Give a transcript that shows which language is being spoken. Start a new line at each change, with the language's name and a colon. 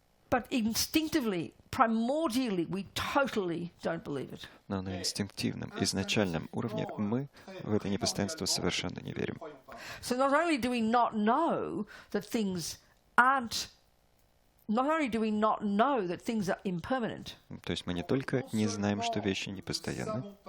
English: But instinctively, primordially, we totally don't believe it.
Russian: Но на инстинктивном, изначальном уровне мы в это непостоянство совершенно не верим.
English: So not only do we not know that things aren't, not only do we not know that things are impermanent,
Russian: То есть мы не только не знаем, что вещи непостоянны,